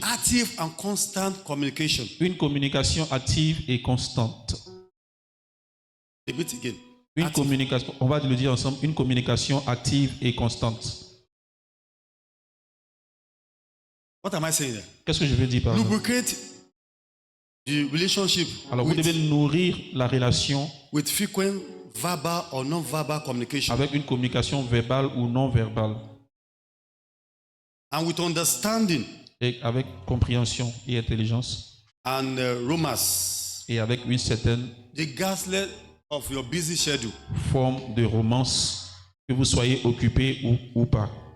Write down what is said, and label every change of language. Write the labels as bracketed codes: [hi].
[en] Active and constant communication. [fr] une communication active et constante. [en] Repeat again. [fr] Une [en] Active. [fr] communication, on va le dire ensemble, une communication active et constante. [en] What am I saying there? [fr] Qu'est-ce que je veux dire par là? [en] Lubricate the relationship [fr] Alors vous devez nourrir la relation [en] with frequent verbal or non-verbal communication [fr] avec une communication verbale ou non verbale [en] and with understanding [fr] et avec compréhension et intelligence [en] and romance, [fr] et avec une certaine [en] regardless of your busy schedule. [fr] forme de romance, que vous soyez occupé ou pas.